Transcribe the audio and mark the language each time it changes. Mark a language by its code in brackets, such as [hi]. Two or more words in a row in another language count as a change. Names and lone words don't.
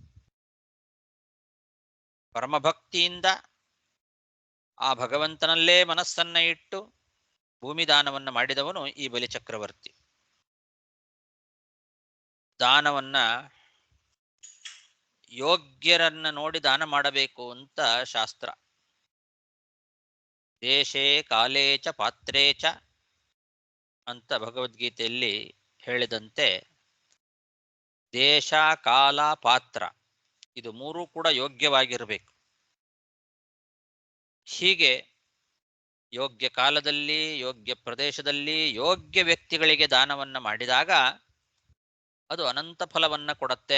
[kn] ಪರಮಭಕ್ತಿಯಿಂದ ಆ ಭಗವಂತನಲ್ಲೇ ಮನಸ್ಸನ್ನ ಇಟ್ಟು ಭೂಮಿ ದಾನವನ್ನ ಮಾಡಿದವನು ಈ ಬಲಿಚಕ್ರವರ್ತಿ. ದಾನವನ್ನ ಯೋಗ್ಯರನ್ನ ನೋಡಿ ದಾನ ಮಾಡಬೇಕು ಅಂತ ಶಾಸ್ತ್ರ. [sa] ದೇಶೇ ಕಾಲೇ ಚ ಪಾತ್ರೇ ಚ [kn] ಅಂತ ಭಗವದ್ಗೀತೆಯಲ್ಲಿ ಹೇಳಿದಂತೆ ದೇಶ, ಕಾಲ, ಪಾತ್ರ ಇದು ಮೂರೂ ಕೂಡ ಯೋಗ್ಯವಾಗಿರಬೇಕು. ಹೀಗೆ ಯೋಗ್ಯ ಕಾಲದಲ್ಲಿ, ಯೋಗ್ಯ ಪ್ರದೇಶದಲ್ಲಿ, ಯೋಗ್ಯ ವ್ಯಕ್ತಿಗಳಿಗೆ ದಾನವನ್ನ ಮಾಡಿದಾಗ ಅದು ಅನಂತ ಫಲವನ್ನ ಕೊಡುತ್ತೆ.